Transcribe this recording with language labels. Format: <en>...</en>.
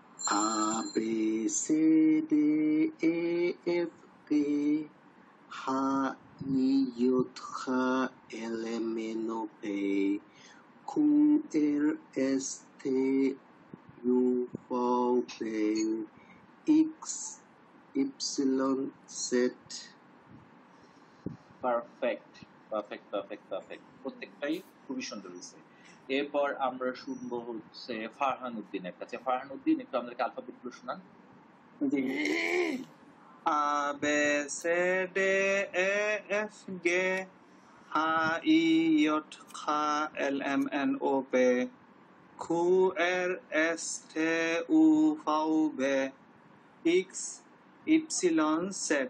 <en>A B C D E F G H I J K L M N O P Q R S T U V W X Y Z.</en> <bn>Perfect perfect perfect perfect, প্রত্যেকটাই খুবই সুন্দর হয়েছে। এরপর আমরা শুনবো হচ্ছে ফারহান উদ্দিনের কাছে। ফারহান উদ্দিন, একটু আমাদেরকে অ্যালফাবেট গুলো শোনান। জি।</bn> <en>A B C D E F G H I J K L M N O P Q R S T U V W X Y Z.</en>